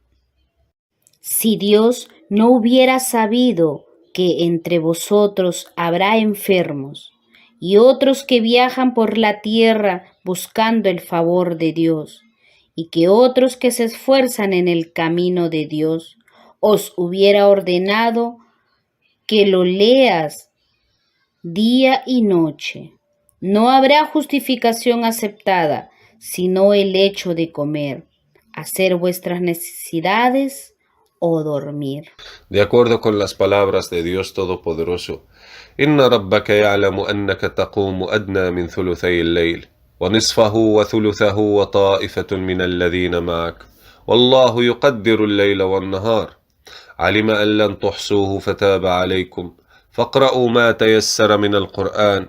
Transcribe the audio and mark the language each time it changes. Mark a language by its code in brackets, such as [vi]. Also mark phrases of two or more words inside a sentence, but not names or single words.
[es] Si Dios no hubiera sabido que entre vosotros habrá enfermos y otros que viajan por la tierra buscando el favor de Dios, y que otros que se esfuerzan en el camino de Dios, os hubiera ordenado que lo leas día y noche. No habrá justificación aceptada, sino el hecho de comer, hacer vuestras necesidades o dormir. De acuerdo con las palabras de Dios Todopoderoso, [ar] إن ربك يعلم أنك تقوم أدنى من ثلثي الليل ونصفه وثلثه وطائفة من الذين معك والله يقدر الليل والنهار علم أن لن تحصوه فتاب عليكم فاقرأوا ما تيسر من القرآن